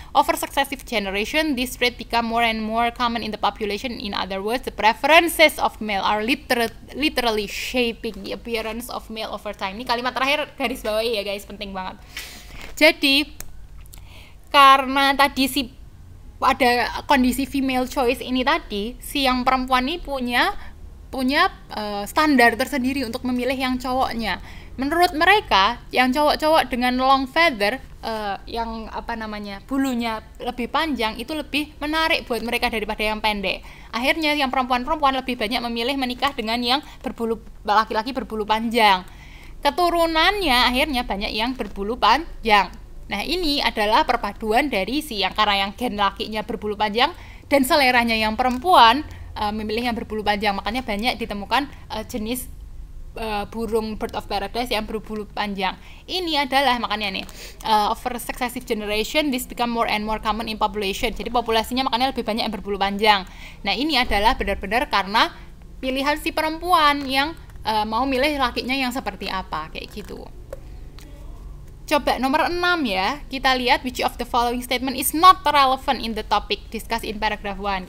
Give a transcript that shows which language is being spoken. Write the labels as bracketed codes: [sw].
[en] Over successive generation, this trait become more and more common in the population. In other words, the preferences of male are literally shaping the appearance of male over time. [id] Ini kalimat terakhir garis bawahi ya guys, penting banget. Jadi karena tadi ada kondisi female choice ini tadi, si yang perempuan ini punya standar tersendiri untuk memilih yang cowoknya. Menurut mereka, yang cowok-cowok dengan long feather, yang bulunya lebih panjang, itu lebih menarik buat mereka daripada yang pendek. Akhirnya yang perempuan-perempuan lebih banyak memilih menikah dengan yang laki-laki berbulu panjang. Keturunannya akhirnya banyak yang berbulu panjang. Nah ini adalah perpaduan dari karena yang gen lakinya berbulu panjang dan seleranya yang perempuan memilih yang berbulu panjang. Makanya banyak ditemukan jenis burung Bird of Paradise yang berbulu panjang. Ini adalah makanya nih [en] over successive generation this become more and more common in population. [id] Jadi populasinya makanya lebih banyak yang berbulu panjang. Nah ini adalah benar-benar karena pilihan si perempuan yang mau milih lakinya yang seperti apa, kayak gitu. Coba nomor 6 ya, kita lihat [en] which of the following statement is not relevant in the topic discussed in paragraph 1.